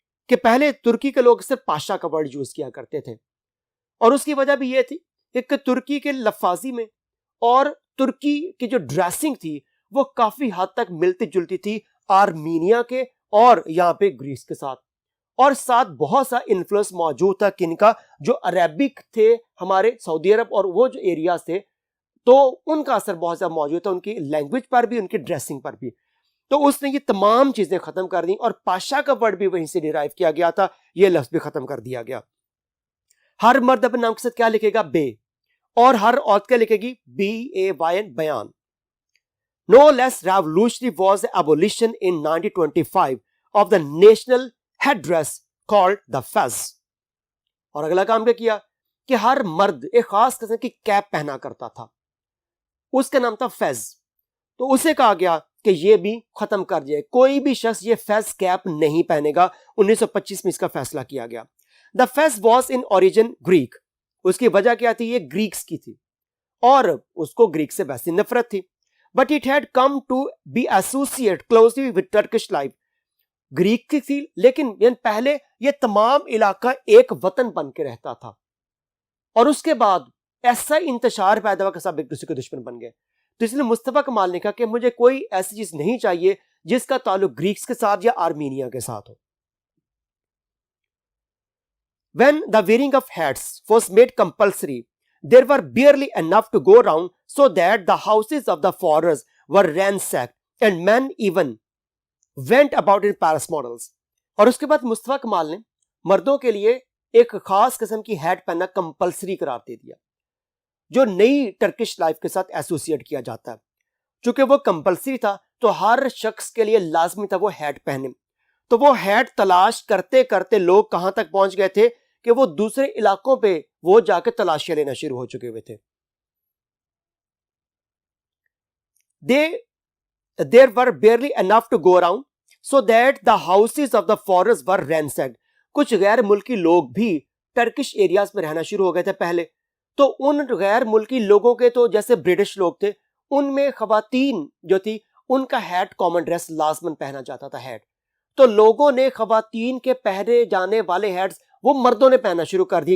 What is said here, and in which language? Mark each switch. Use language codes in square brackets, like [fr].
[ur] کہ پہلے ترکی کے لوگ صرف پاشا کا ورڈ یوز کیا کرتے تھے, اور اس کی وجہ بھی یہ تھی کہ ترکی کے لفاظی میں اور ترکی کی جو ڈریسنگ تھی وہ کافی حد تک ملتی جلتی تھی آرمینیا کے اور یہاں پہ گریس کے ساتھ, اور ساتھ بہت سا انفلوئنس موجود تھا کن کا, جو عربک تھے ہمارے سعودی عرب اور وہ جو ایریاز تھے, تو ان کا اثر بہت زیادہ موجود تھا ان کی لینگویج پر بھی, ان کی ڈریسنگ پر بھی. تو اس نے یہ تمام چیزیں ختم کر دیں, اور پاشا کا ورڈ بھی وہیں سے ڈیرائیو کیا گیا تھا, یہ لفظ بھی ختم کر دیا گیا. ہر مرد اپنے نام کے ساتھ کیا لکھے گا, بے, اور ہر عورت کیا لکھے گی, BAYN, بیان. [en] No less revolutionary was the abolition in 1925 of the national headdress called the fez. [ur] اور اگلا کام کیا کیا کہ ہر مرد ایک خاص قسم کی کیپ پہنا کرتا تھا, اس کا نام تھا فیز. تو اسے کہا گیا کہ یہ بھی ختم کر دیا, کوئی بھی شخص یہ فیز کیپ نہیں پہنے گا. 1925 میں اس کا فیصلہ کیا گیا. [en] The fez was in origin Greek. [ur] اس کی وجہ کیا تھی, یہ گریکس کی تھی, اور اس کو گریک سے ویسی نفرت تھی. [en] But it had come to be associated closely with Turkish life. [ur] Greek کی تھی, لیکن پہلے یہ تمام علاقہ ایک وطن بن کے رہتا تھا, اور اس کے بعد ایسا انتشار پیدا ہوا کہ سب ایک دوسرے کے دشمن بن گئے. تو اس لیے مصطفیٰ کمال نے کہا کہ مجھے کوئی ایسی چیز نہیں چاہیے جس کا تعلق گریکس کے ساتھ یا آرمینیا کے ساتھ ہو. [en] When the wearing of hats was made compulsory, there were barely enough to go round, so that the houses of the foreigners were ransacked, and men even went about in Paris models. [ur] اور اس کے بعد مصطفیٰ کمال نے مردوں کے لیے ایک خاص قسم کی ہیٹ پہننا کمپلسری قرار دے دیا، جو نئی ٹرکش لائف کے ساتھ ایسوسیٹ کیا جاتا ہے. چونکہ وہ کمپلسری تھا تو ہر شخص کے لیے لازمی تھا وہ ہیٹ پہنے. تو وہ ہیٹ تلاش کرتے کرتے لوگ کہاں تک پہنچ گئے تھے کہ وہ دوسرے علاقوں پہ وہ جا کے تلاشیاں لینا شروع ہو چکے ہوئے تھے. [en] There were barely enough to go around, so that the houses of the foreigners were ransacked. [ur] کچھ غیر ملکی لوگ بھی ٹرکش ایریاز میں رہنا شروع ہو گئے تھے پہلے. تو ان غیر ملکی لوگوں کے تو جیسے برٹش لوگ تھے، ان میں خواتین جو تھی ان کا ہیٹ کامن ڈریس لازمن پہنا جاتا تھا ہیٹ. تو لوگوں نے خواتین کے پہنے جانے والے ہیٹس وہ مردوں نے پہننا شروع کر دیے.